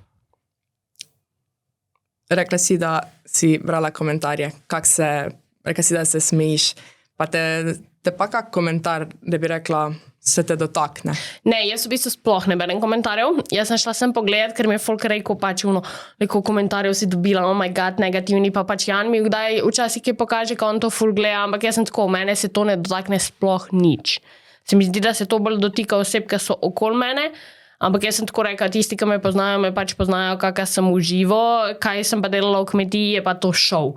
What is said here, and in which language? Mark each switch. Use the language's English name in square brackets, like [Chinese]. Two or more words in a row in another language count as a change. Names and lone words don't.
[Slovenian] Rekla si, da si brala komentarje, rekla si, da se smejiš, pa te pa kak komentar, da bi rekla, se te dotakne? Ne, jaz v bistvu sploh ne berem komentarjev. Jaz sem šla sem pogledat, ker mi je folk rekel, pač neko komentarjev si dobila, [English] oh my god, [Slovenian] negativni, pa pač Jan mi kdaj včasih kaj pokaže, ko on to ful gleda, ampak jaz sem tako, mene se to ne dotakne sploh nič. Se mi zdi, da se to bolj dotika oseb, ki so okoli mene, ampak jaz sem tako rekla, tisti, ki me pač poznajo, kakšna sem v živo, kaj sem pa delala v kmetiji, je pa to šov.